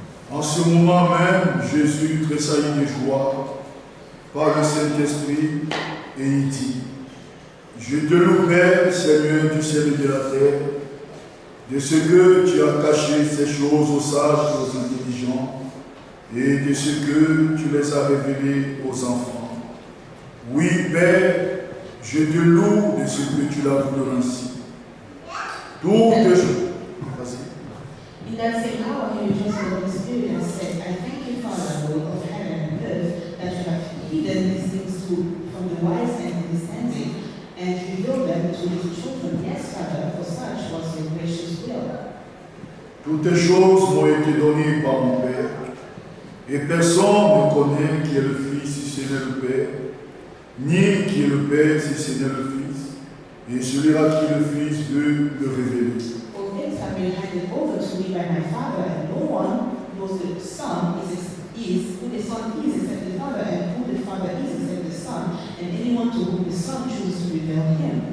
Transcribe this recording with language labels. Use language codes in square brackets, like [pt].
[fr] En ce moment même, Jésus tressaillit de joie par le Saint-Esprit et il dit: Je te loue, Père, Seigneur du ciel et de la terre, de ce que tu as caché ces choses aux sages et aux intelligents, et de ce que tu les as révélées aux enfants. Oui, Père, je te loue de ce que tu l'as voulu ainsi. Toutes choses. [en] In that same hour, he rejoiced in the Holy Spirit and said, I thank you, Father, Lord of heaven and earth, that you have hidden these things from the wise and understanding, and revealed them to little children. Yes, Father, for such was your gracious will. [fr] Toutes choses m'ont été données par mon Père, et personne ne connaît qui est le Fils si ce n'est le Père, ni qui est le Père si ce n'est le Fils, et celui-là qui est le Fils veut le révéler. [en] All things have been handed over to me by my Father, and no one knows who the Son is except the Father, and who the Father is except the Son, and anyone to whom the Son chooses to reveal him.